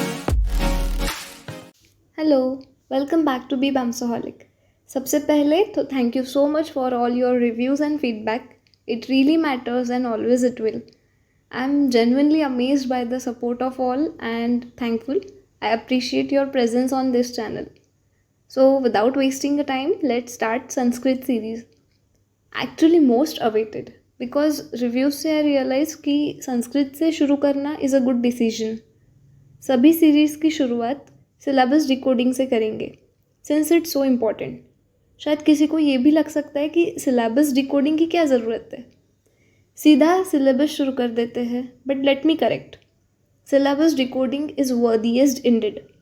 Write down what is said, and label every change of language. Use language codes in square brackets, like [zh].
[en] Hello, welcome back to be बम्सोहolic। [hi] सबसे पहले तो [en] Thank you so much for all your reviews and feedback. It really matters and always it will. I am genuinely amazed by the support of all and thankful. I appreciate your presence on this channel. So without wasting the time, let's start Sanskrit series. Actually most awaited because reviews से I realize [hi] कि संस्कृत से शुरू करना [en] is a good decision. [hi] सभी series की शुरुआत syllabus decoding से करेंगे [en] Since it's so important. [hi] शायद किसी को ये भी लग सकता है कि सिलेबस डिकोडिंग की क्या ज़रूरत है, सीधा सिलेबस शुरू कर देते हैं। [en] But let me correct, syllabus decoding is worthiest indeed.